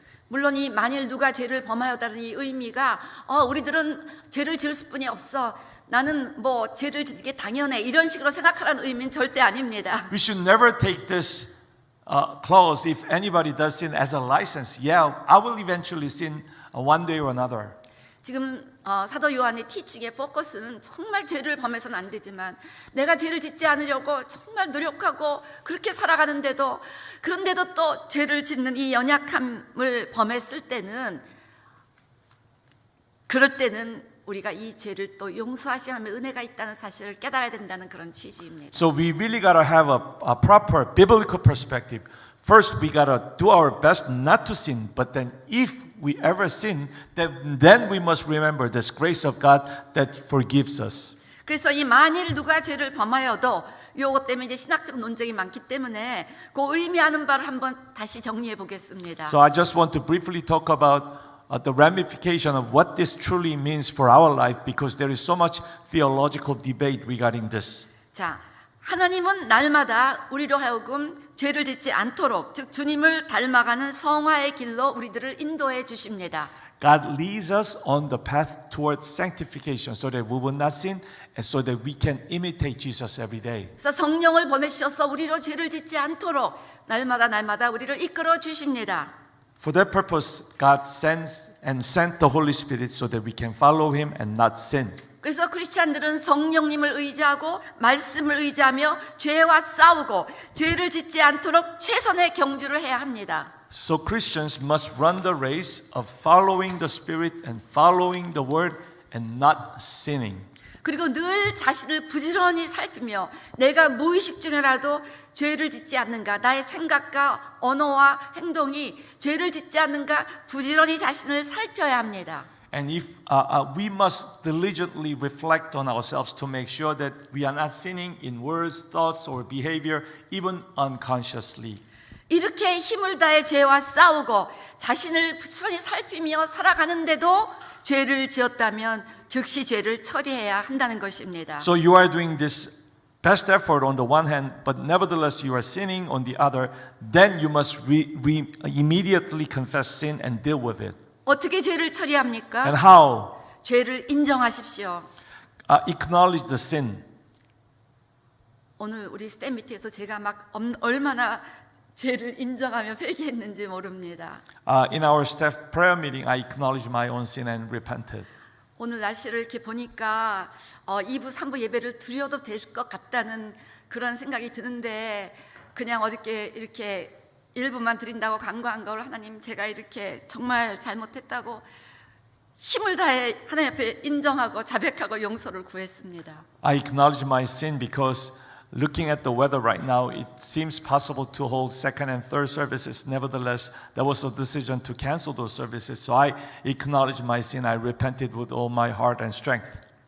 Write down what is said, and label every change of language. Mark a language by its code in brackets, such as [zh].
[ko] 물론 이 만일 누가 죄를 범하였다는 이 의미가 우리들은 죄를 지을 수뿐이 없어. 나는 뭐 죄를 짓게 당연해. 이런 식으로 생각하라는 의미는 절대 아닙니다. [en] We should never take this clause, if anybody does sin, as a license. Yeah, I will eventually sin one day or another. [ko] 지금 사도 요한의 티칭의 포커스는 정말 죄를 범해서는 안 되지만 내가 죄를 짓지 않으려고 정말 노력하고 그렇게 살아가는데도 그런데도 또 죄를 짓는 이 연약함을 범했을 때는 그럴 때는 우리가 이 죄를 또 용서하시는 하나님의 은혜가 있다는 사실을 깨달아야 된다는 그런 취지입니다. [en] So we really gotta have a proper biblical perspective. First, we gotta do our best not to sin, but then if we ever sin, then we must remember this grace of God that forgives us. [ko] 그래서 이 만일 누가 죄를 범하여도 요것 때문에 이제 신학적 논쟁이 많기 때문에 그 의미하는 바를 한번 다시 정리해 보겠습니다. [en] So I just want to briefly talk about the ramification of what this truly means for our life, because there is so much theological debate regarding this. [ko] 자, 하나님은 날마다 우리로 하여금 죄를 짓지 않도록 즉 주님을 닮아가는 성화의 길로 우리들을 인도해 주십니다. [en] God leads us on the path towards sanctification so that we will not sin and so that we can imitate Jesus every day. [ko] 그래서 성령을 보내주셔서 우리로 죄를 짓지 않도록 날마다 우리를 이끌어 주십니다. [en] For that purpose, God sent the Holy Spirit so that we can follow Him and not sin. [ko] 그래서 크리스찬들은 성령님을 의지하고 말씀을 의지하며 죄와 싸우고 죄를 짓지 않도록 최선의 경주를 해야 합니다. [en] So Christians must run the race of following the Spirit and following the Word and not sinning. [ko] 그리고 늘 자신을 부지런히 살피며 내가 무의식 중에라도 죄를 짓지 않는가, 나의 생각과 언어와 행동이 죄를 짓지 않는가 부지런히 자신을 살펴야 합니다. [en] And if we must diligently reflect on ourselves to make sure that we are not sinning in words, thoughts, or behavior, even unconsciously. [ko] 이렇게 힘을 다해 죄와 싸우고 자신을 부지런히 살피며 살아가는데도 죄를 지었다면 즉시 죄를 처리해야 한다는 것입니다. [en] So you are doing this best effort on the one hand, but nevertheless you are sinning on the other. Then you must immediately confess sin and deal with it. [ko] 어떻게 죄를 처리합니까? [en] And how? [ko] 죄를 인정하십시오. [en] Acknowledge the sin. [ko] 오늘 우리 스탠 밑에서 제가 막 얼마나 죄를 인정하며 회개했는지 모릅니다. [en] In our staff prayer meeting, I acknowledged my own sin and repented. [ko] 오늘 날씨를 이렇게 보니까 2부, 3부 예배를 드려도 될 것 같다는 그런 생각이 드는데 그냥 어저께 이렇게 1부만 드린다고 간과한 걸 하나님 제가 이렇게 정말 잘못했다고 힘을 다해 하나님 앞에 인정하고 자백하고 용서를 구했습니다. [en] I acknowledge my sin because looking at the weather right now, it seems possible to hold second and third services. Nevertheless, there was a decision to cancel those services. So I acknowledge my sin. I repented with all my heart and strength.